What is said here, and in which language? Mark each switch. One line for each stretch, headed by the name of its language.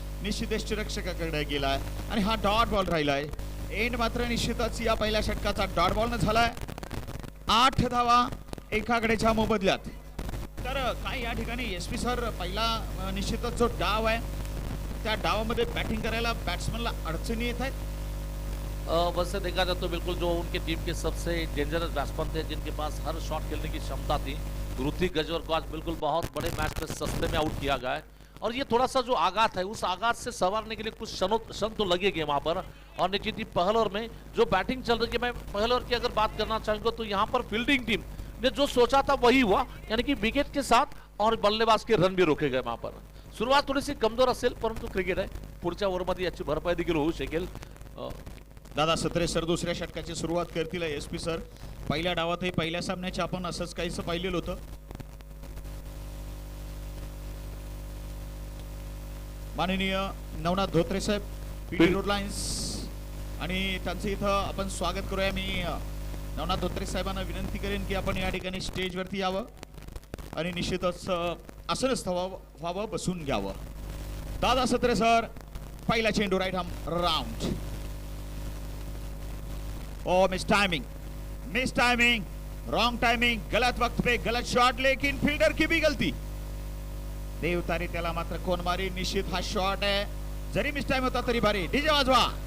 Marathi: निश्चित यष्टिरक्षकाकडे गेलाय आणि हा डॉट बॉल राहिलाय. एंड मात्र निश्चितच या पहिल्या षटकाचा डॉट बॉल न झालाय. 8 धावा एका गड्याच्या मोबदल्यात. तर काय या ठिकाणी SP सर पहिला निश्चितच जो डाव आहे त्या डावामध्ये बॅटिंग करायला बॅट्समनला अडचणी येत आहेत.
Hindi: वैसे देखा जाए तो बिल्कुल जो उनके टीम के सबसे डेंजरस बैट्समैन थे जिनके पास हर शॉट खेलने की क्षमता थी, ऋतिक गजवर को आज बिल्कुल बहुत बड़े मैच में सस्ते में आउट किया गया है. और ये थोड़ा सा जो आघात है उस आघात से संवारने के लिए कुछ क्षण तो लगेंगे वहां पर. और निश्चित ही पहले ओवर में जो बैटिंग चल रही है, मैं पहले ओवर की अगर बात करना चाहूंगा तो यहाँ पर फील्डिंग टीम ने जो सोचा था वही हुआ, यानी कि विकेट के साथ और बल्लेबाज के रन भी रोके गए.
Marathi: वहां पर सुरुवात थोडीशी कमजोर असेल परंतु क्रिकेट आहे. पुढच्या ओव्हरमध्ये याची भरपाई देखील होऊ शकेल. दादा सत्रे सर दुसऱ्या षटकाची सुरुवात करतील. SP सर पहिल्या डावातही पहिल्या सामन्याचे आपण असंच काहीसं पाहिलेलं होतं. माननीय नवनाथ धोत्रे साहेब PD रोड लाईन्स आणि त्यांचं इथं आपण स्वागत करूया. मी नवनाथ धोत्रे साहेबांना विनंती करेन की आपण या ठिकाणी स्टेजवरती यावं आणि निश्चितच आसनस्थ व्हावं बसून घ्यावं. दादा सत्रे सर पहिला चेंडू राईट आर्म राउंड.
Hindi: ओ
English: mistiming wrong timing
Hindi: गलत वक्त पे गलत शॉट, लेकिन फील्डर की भी गलती.
Marathi: देवतारी त्याला मात्र कोण मारी. निश्चित हा शॉट आहे. जरी मिस टाइम होता तरी भारी. डीजे वाजवा.